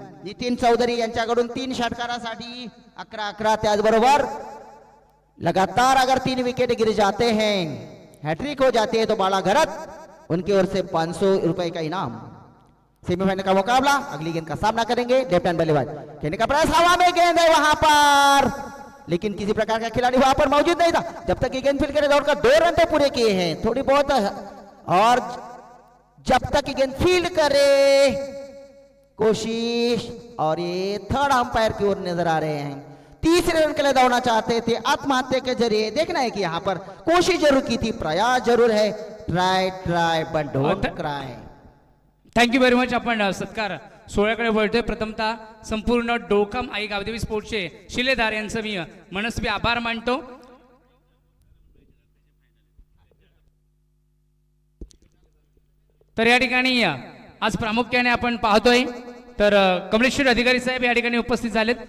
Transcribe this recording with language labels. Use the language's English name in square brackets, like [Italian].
[Marathi] नितीन चौधरी यांच्याकडून 3 षटकारासाठी 11-11। [Hindi] त्याचबरोबर लगातार अगर 3 विकेट गिर जाते हैं, हैट्रिक हो जाती है, तो बाला घरत उनकी ओर से 500 रुपए का इनाम। सेमीफाइनल का मुकाबला, अगली गेंद का सामना करेंगे लेफ्ट हैंड बल्लेबाज, खेलने का प्रयास, हवा में गेंद है वहां पर, लेकिन किसी प्रकार का खिलाड़ी वहां पर मौजूद नहीं था। जब तक ये गेंद फील्ड करे, दौड़कर 2 रन तो पूरे किए हैं, थोड़ी बहुत, और जब तक ये गेंद फील्ड करे कोशिश, और ये थर्ड अंपायर की ओर नजर आ रहे हैं। तीसरे रन के लिए दौड़ना चाहते थे, आत्महत्या के जरिए। देखना है कि यहाँ पर कोशिश जरूर की थी, प्रयास जरूर है, [English] Try try but don't cry. Thank you very much. [Marathi] आपण सत्कार सोहळ्याकडे वळतोय. प्रथमतः संपूर्ण डोकाम आई गावदेवी स्पोर्ट्सचे शिलेदार यांचं मी मनस्वी आभार मानतो. तर या ठिकाणी आज प्रामुख्याने आपण पाहतोय तर कमलेश्वर अधिकारी साहेब या ठिकाणी उपस्थित झालेत.